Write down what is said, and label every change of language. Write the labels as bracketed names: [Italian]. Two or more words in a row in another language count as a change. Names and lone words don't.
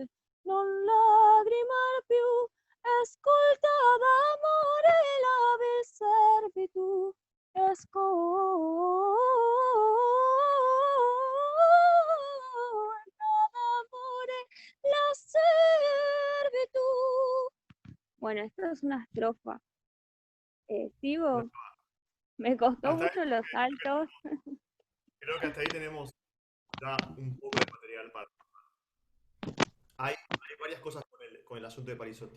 [Italian] Non lagrimare più. Ascolta d'amore la vil servitù. Ascolta d'amore la servitù. [Spanish] Bueno, esto es una estrofa. ¿Sigo? Me costó Hasta ahí, mucho los saltos. creo que hasta ahí tenemos ya un poco de material para... Hay varias cosas con el asunto de Parisotti.